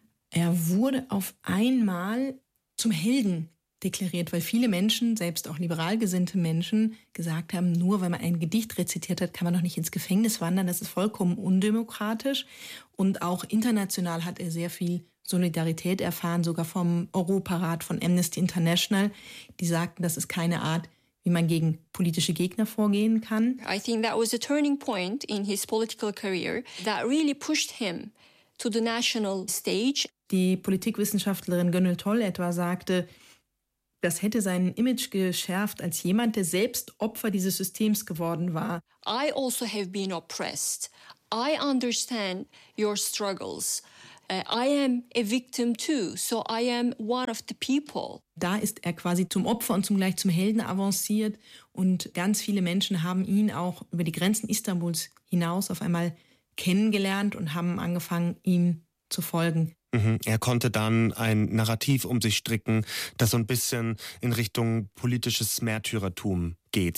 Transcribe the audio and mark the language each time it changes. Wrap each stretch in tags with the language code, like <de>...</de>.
<de>Er wurde auf einmal zum Helden deklariert, weil viele Menschen, selbst auch liberal gesinnte Menschen, gesagt haben, nur weil man ein Gedicht rezitiert hat, kann man doch nicht ins Gefängnis wandern. Das ist vollkommen undemokratisch. Und auch international hat er sehr viel Solidarität erfahren, sogar vom Europarat, von Amnesty International. Die sagten, das ist keine Art, wie man gegen politische Gegner vorgehen kann.</de> <en>I think that was a turning point in his political career that really pushed him to the national stage.</en> <de>Die Politikwissenschaftlerin Gönül Toll etwa sagte, das hätte sein Image geschärft als jemand, der selbst Opfer dieses Systems geworden war.</de> <en>I also have been oppressed. I understand your struggles. I am a victim too, so I am one of the people.</en> <de>Da ist er quasi zum Opfer und zugleich zum Helden avanciert. Und ganz viele Menschen haben ihn auch über die Grenzen Istanbuls hinaus auf einmal kennengelernt und haben angefangen, ihm zu folgen. Er konnte dann ein Narrativ um sich stricken, das so ein bisschen in Richtung politisches Märtyrertum geht.</de>